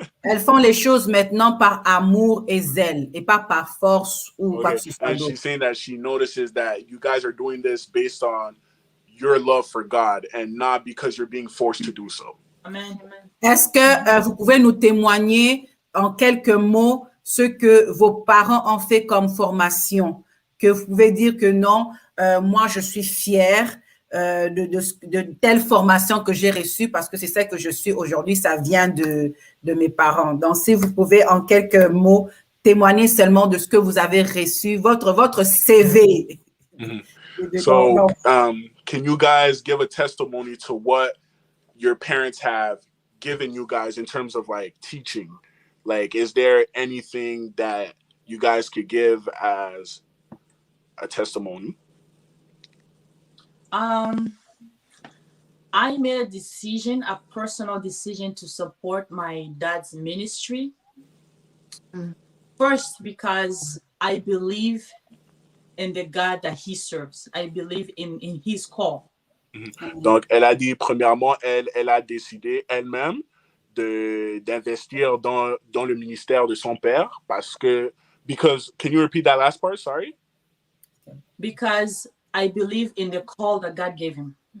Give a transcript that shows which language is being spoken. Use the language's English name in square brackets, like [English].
[French] Elles font les choses maintenant par amour et zèle, et pas par force ou quoi que ce soit d'autre. [English] She's saying that she notices that you guys are doing this based on your love for God and not because you're being forced to do so. Amen. [French] Est-ce que vous pouvez nous témoigner en quelques mots ce que vos parents ont fait comme formation? Que vous pouvez dire que non, moi je suis fière de telle formation que j'ai reçue parce que c'est ça que je suis aujourd'hui, ça vient de mes parents. Donc, si vous pouvez en quelques mots témoigner seulement de ce que vous avez reçu, votre CV. [English] So, can you guys give a testimony to what your parents have given you guys in terms of like teaching? Like, is there anything that you guys could give as a testimony? I made a decision, a personal decision to support my dad's ministry. First, because I believe in the God that he serves. I believe in his call. [French] Donc, elle a dit, premièrement, elle a décidé elle-même d'investir dans le ministère de son père [English] because, can you repeat that last part? Sorry? Because I believe in the call that God gave him.